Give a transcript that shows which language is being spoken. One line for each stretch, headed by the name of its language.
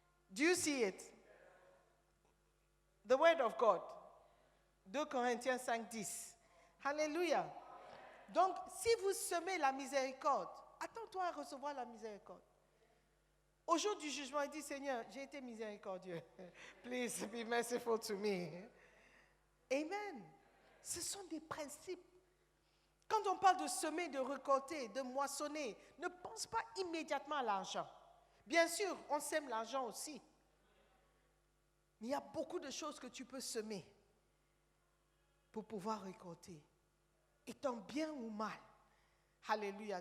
English: Do you see it? The word of God.
French: 2 Corinthiens 5, 10. Alléluia. Donc, si vous semez la miséricorde, attends-toi à recevoir la miséricorde. Au jour du jugement, il dit, Seigneur, j'ai été miséricordieux.
English: Please be merciful to me.
French: Amen. Ce sont des principes. Quand on parle de semer, de récolter, de moissonner, ne pense pas immédiatement à l'argent. Bien sûr, on sème l'argent aussi. Mais il y a beaucoup de choses que tu peux semer pour pouvoir récolter, étant bien ou mal. Alléluia.